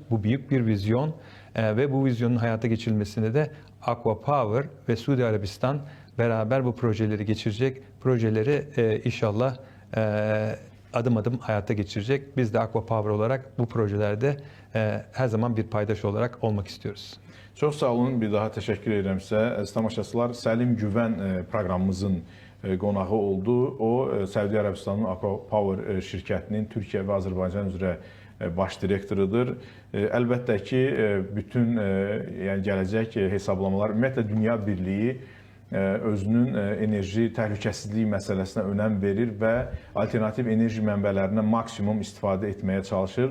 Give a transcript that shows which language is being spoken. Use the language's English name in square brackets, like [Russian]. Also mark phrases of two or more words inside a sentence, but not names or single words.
[Turkish] Bu büyük bir vizyon ve bu vizyonun hayata geçirilmesinde de Aqua Power ve Suudi Arabistan beraber bu projeleri geçirecek. Projeleri inşallah adım adım hayata geçirecek. Biz de Aqua Power olarak bu projelerde her zaman bir paydaş olarak olmak istiyoruz. [Azerbaijani] Çox sağ olun, bir daha təşəkkür edirəm sizə. Əziz tamaşaçılar, Səlim Güvən proqramımızın qonağı oldu. O, Səudi Ərəbistanın Aqua Power şirkətinin Türkiyə və Azərbaycan üzrə baş direktorudur. Əlbəttə ki, bütün yəni gələcək hesablamalar, ümumiyyətlə Dünya Birliyi özünün enerji təhlükəsizliyi məsələsinə önəm verir və alternativ enerji mənbələrindən maksimum istifadə etməyə çalışır.